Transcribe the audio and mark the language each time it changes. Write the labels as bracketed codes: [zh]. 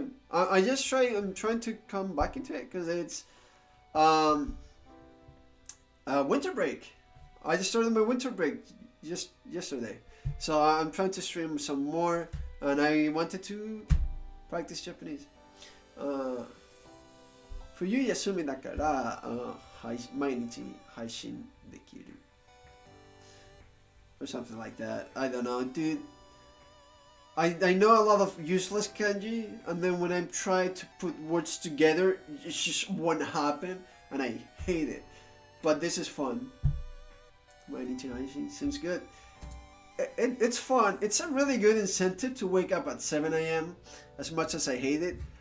[en] I'm trying to come back into it because it's winter break. I just started my winter break just yesterday. So I'm trying to stream some more and I wanted to practice Japanese. [ja] 冬休みだから、毎日配信できる [en] or something like that. I don't know, dude. I know a lot of useless kanji, and then when I try to put words together, it just won't happen, and I hate it. But this is fun. [ja] 毎日配信 [en] seems good. It's fun. It's a really good incentive to wake up at 7 a.m. as much as I hate it.